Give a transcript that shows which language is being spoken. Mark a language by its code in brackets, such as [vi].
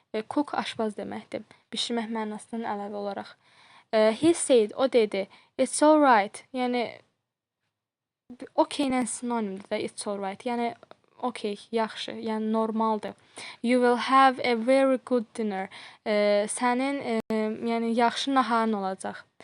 [az] Cook aşpaz deməkdir. Bişirmək mənasından əlavə olaraq. [en] He said, [az] o dedi, [en] it's all right. [az] Yəni okay ilə sinonimdir də [en] it's all right. [az] Yəni okay, yaxşı, yəni normaldır. [en] You will have a very good dinner. [az] Sənin yəni yaxşı naharın olacaq.